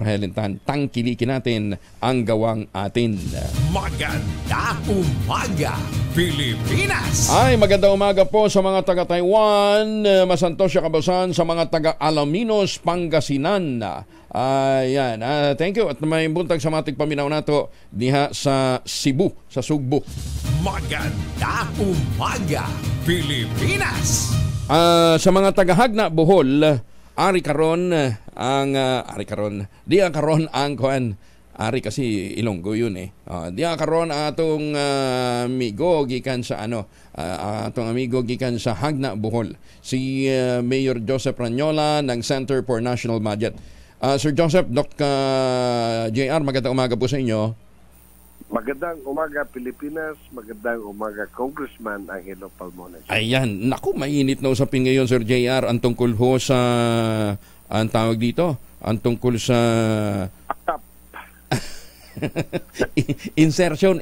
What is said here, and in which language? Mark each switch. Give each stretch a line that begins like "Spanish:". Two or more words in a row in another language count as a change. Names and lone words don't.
Filipino: Helen Tan, tangkilikin natin ang gawang atin. Maganda umaga, Pilipinas! Ay, magandang umaga po sa mga taga-Taiwan, Masantosya, Kabusan, sa mga taga-Alaminos, Pangasinan. Ayan,
English: thank you.
Cebuano: At may buntag sa matig paminaw nato diha sa Cebu, sa Sugbo.
Filipino: Maganda umaga, Pilipinas!
Cebuano: Sa mga taga-Hagna, Bohol, ari karon ang kuan. Ari kasi Ilonggo yun Diya karon atong amigo gikan sa atong amigo gikan sa Hagna, Bohol.
Filipino: Si Mayor Joseph Ranyola ng Center for National Budget. Sir Joseph, Doc JR, magandang umaga po sa inyo. Magandang umaga, Pilipinas. Magandang umaga, Congressman Angelo Palmones. Ayan, naku, mainit na usapin ngayon, Sir JR, ang tungkol ho sa ang tawag dito, ang tungkol sa insertion.